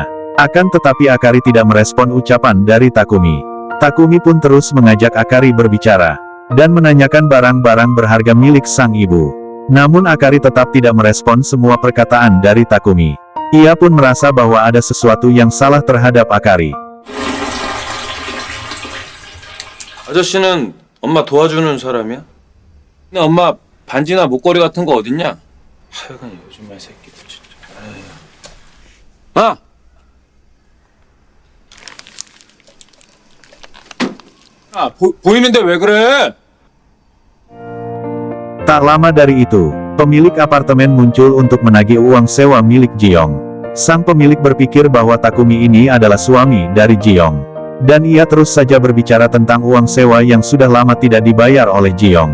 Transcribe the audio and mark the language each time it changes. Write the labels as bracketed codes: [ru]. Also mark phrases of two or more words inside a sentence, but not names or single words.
[id] Akan tetapi Akari tidak merespon ucapan dari Takumi. Takumi pun terus mengajak Akari berbicara dan menanyakan barang-barang berharga milik sang ibu. Namun Akari tetap tidak merespon semua perkataan dari Takumi. Ia pun merasa bahwa ada sesuatu yang salah terhadap Akari. [ko] 아저씨는 엄마 도와주는 사람이야? 근데 엄마 반지나 목걸이 같은 거 어딨냐? 하여간 요즘 애 새끼들 진짜. 아! 보이는데 왜 그래? [id] Tak lama dari itu, pemilik apartemen muncul untuk menagih uang sewa milik Ji-young. Sang pemilik berpikir bahwa Takumi ini adalah suami dari Ji-young. Dan ia terus saja berbicara tentang uang sewa yang sudah lama tidak dibayar oleh Ji-young.